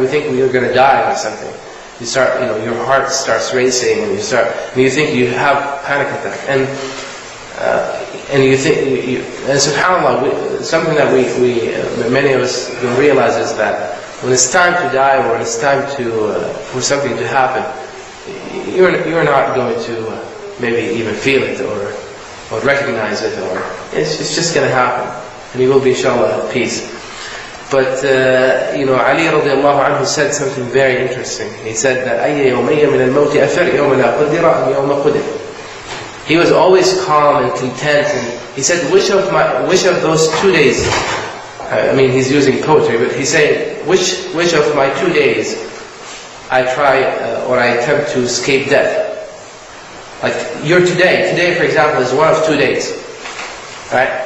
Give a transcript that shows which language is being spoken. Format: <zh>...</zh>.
<en>We think we're going to die or something. You start, your heart starts racing, and you think you have panic attack, and you think, and subhanAllah, something that many of us don't realize is that when it's time to die, or when it's time for something to happen, you're not going to maybe even feel it or recognize it, or it's just going to happen, and you will be inshallah at peace. But Ali radiallahu anhu said something very interesting. He said that</en> <ar>أَيَّ يَوْمَيَّ مِنَ الْمَوْتِ أَفَرْ يَوْمَ لَا قُدِّرَ أَمْ يَوْمَ قُدِرَ.</ar> <en>He was always calm and content, and he said, which of those 2 days, he's using poetry, but he's saying, which of my 2 days I try or I attempt to escape death. Like your today for example, is one of 2 days. Right?</en>